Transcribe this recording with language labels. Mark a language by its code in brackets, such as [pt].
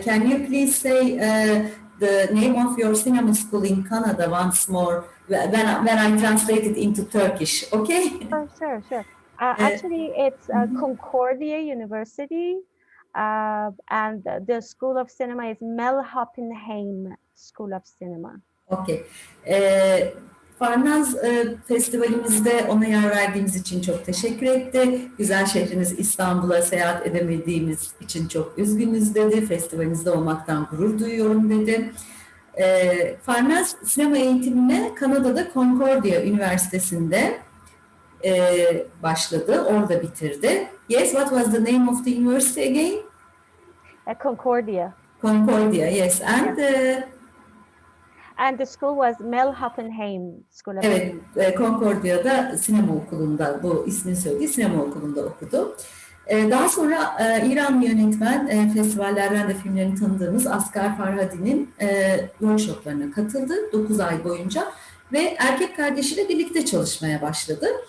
[en] can you please say the name of your cinema school in Canada once more when I translate it into Turkish? Okay. Sure. Uh, Actually, it's Concordia University, and the School of Cinema is Melhoppenheim School of Cinema. Okay. [tr] Farnaz festivalimizde ona yer verdiğimiz için çok teşekkür etti. Güzel şehriniz İstanbul'a seyahat edemediğimiz için çok üzgünüz dedi. Festivalimizde olmaktan gurur duyuyorum dedi. Farnaz sinema eğitimine Kanada'da Concordia Üniversitesi'nde başladı. Orada bitirdi. [en] Yes, what was the name of the university again? Concordia. Concordia, yes. And Yes. And the school was Melhoppenheim School of [tr] evet, [en] Cinema. [tr] Concordia'da sinema okulunda, bu ismini söylediği sinema okulunda okudu. Daha sonra İranlı yönetmen, festivallerden de filmlerini tanıdığımız Asghar Farhadi'nin workshoplarına katıldı 9 ay boyunca ve erkek kardeşiyle birlikte çalışmaya başladı.